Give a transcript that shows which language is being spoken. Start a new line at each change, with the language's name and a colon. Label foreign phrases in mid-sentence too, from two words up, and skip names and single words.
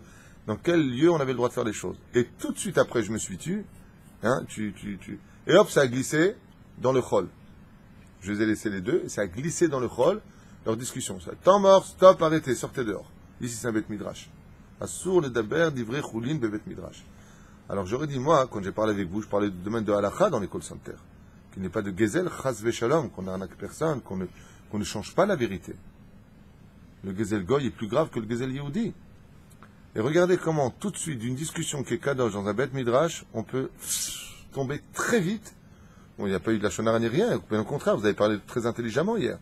French: Dans quel lieu on avait le droit de faire les choses. Et tout de suite après, je me suis tu. Et hop, ça a glissé dans le chol. Je les ai laissés les deux, et ça a glissé dans le chol, leur discussion. Ça, temps mort, stop, arrêtez, sortez dehors. Ici, c'est un
Hebrew: בית מדרש. אסור לדבר דברי חולין בבית מדרש.
French: Alors j'aurais dit, moi, quand j'ai parlé avec vous, je parlais du domaine de halakha dans les call centers. Qu'il n'est pas de gezel,
Hebrew: חס ושלום,
French: qu'on n'arnaque personne, qu'on ne change pas la vérité. Le
Hebrew: גזל גוי
French: est plus grave que le
Hebrew: גזל יהודי.
French: Et regardez comment, tout de suite, d'une discussion qui est kadosh dans un
Hebrew: בית מדרש,
French: on peut tomber très vite. Bon, il n'y a pas eu de la shonara ni rien, au contraire, vous avez parlé très intelligemment hier.